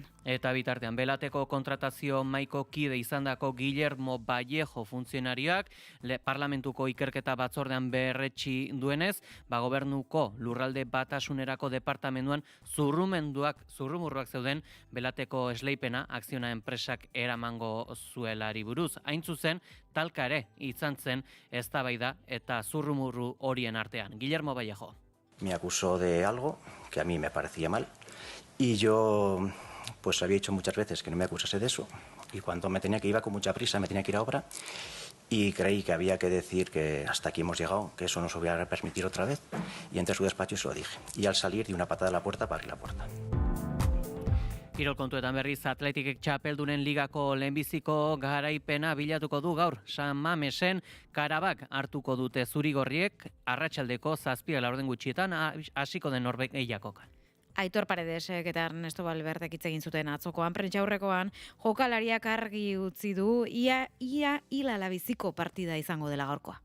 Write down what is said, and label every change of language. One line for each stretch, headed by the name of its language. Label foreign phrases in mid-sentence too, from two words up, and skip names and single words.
Basque: Eta bitartean belateko kontratazio maiko kide izandako Guillermo Vallejo funtzionarioak parlamentuko ikerketa batzordean berretsi duenez, gobernuko lurralde batasunerako departamentuan zurrumurruak zeuden belateko esleipena akziona enpresak eramango zuelari buruz. Hain zuzen, talka ere izan zen eztabaida eta zurrumurru horien artean. Guillermo Vallejo.
Spanish: Me acusó de algo que a mí me parecía mal y yo pues había dicho muchas veces que no me acusase de eso y cuando me tenía que iba con mucha prisa, me tenía que ir a obra y creí que había que decir que hasta aquí hemos llegado, que eso no se volviera a permitir otra vez y entré a su despacho y se lo dije y al salir di una patada a la puerta para abrir la puerta.
Basque: Kirol kontuetan berriz Atletikek txapeldunen ligako lehenbiziko garaipena bilatuko du gaur. San Mamesen Karabak hartuko dute zurigorriek arratsaldeko 7:00 gutxietan hasiko den norgehiagokan. Aitor Paredesek eta Ernesto Valverdek hitz egin zuten atzokoan prentsaurrekoan jokalariak argi utzi du ia hilala biziko partida izango dela gaurkoa.